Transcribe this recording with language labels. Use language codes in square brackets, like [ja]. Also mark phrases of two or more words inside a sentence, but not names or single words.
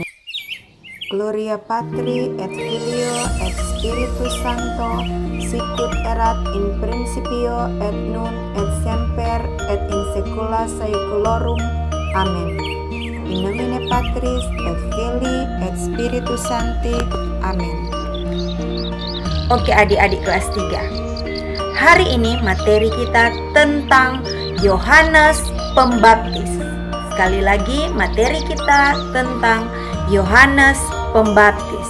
[la] Gloria Patri et Filio et Spiritus Sancto, sicut erat in principio et nun et semper et in saecula saeculorum. Amen. In nomine Patris et Filii et Spiritus Sancti. Amen. [id] Oke adik-adik kelas 3. Hari ini materi kita tentang Yohanes Pembaptis. Sekali lagi materi kita tentang Yohanes Pembaptis.